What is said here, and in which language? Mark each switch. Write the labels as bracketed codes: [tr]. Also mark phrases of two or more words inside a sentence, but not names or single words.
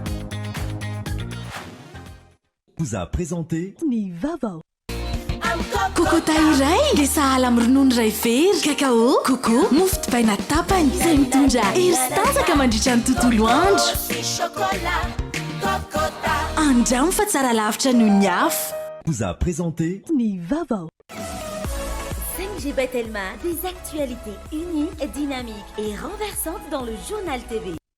[fr] Vous a présenté [mg] ny Vaovao. Kokota iray le sahala amin'ny ronono iray very, kakao, koko, mofo dipaina tapany izay mitondra hery sy tasaka mandritra ny tontolo andro. Andramo fa tsara lavitra noho ny afo. [fr] Vous a présenté [mg] ny Vaovao. [fr] 5G Batelma, des actualités uniques, dynamiques et renversantes dans le journal TV.